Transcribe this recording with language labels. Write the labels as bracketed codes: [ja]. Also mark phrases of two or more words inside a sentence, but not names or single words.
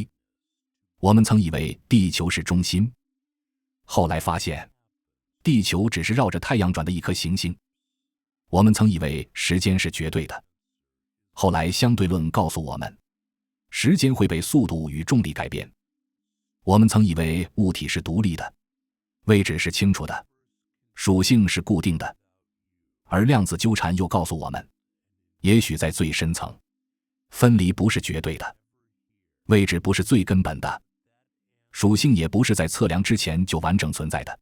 [zh] 我們曾以為地球是中心，後來發現地球只是繞着太陽轉的一顆行星。我們曾以為時間是絕对的，後來相對論告訴我們，時間會被速度與重力改變。我们曾以為物體是獨立的，位置是清楚的，屬性是固定的。而量子糾纏又告訴我們，也許在最深層，分離不是絕对的，位置不是最根本的，屬性也不是在測量之前就完整存在的。